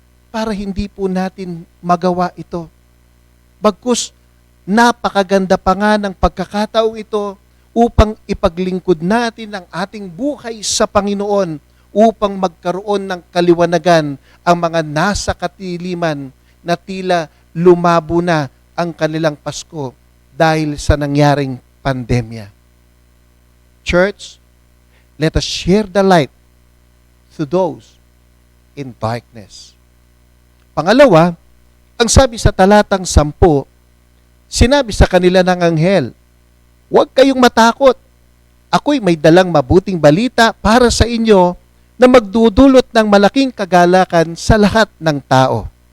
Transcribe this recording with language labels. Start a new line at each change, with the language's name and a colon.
Filipino: para hindi po natin magawa ito. Bagkus, napakaganda pa nga ng pagkakataong ito upang ipaglingkod natin ang ating buhay sa Panginoon upang magkaroon ng kaliwanagan ang mga nasa katiliman na tila lumabo na ang kanilang Pasko dahil sa nangyaring pandemya.
English: Church, let us share the light to those in darkness.
Filipino: Pangalawa, ang sabi sa talatang 10, sinabi sa kanila ng anghel, "Huwag kayong matakot. Ako'y may dalang mabuting balita para sa inyo na magdudulot ng malaking kagalakan sa lahat ng tao."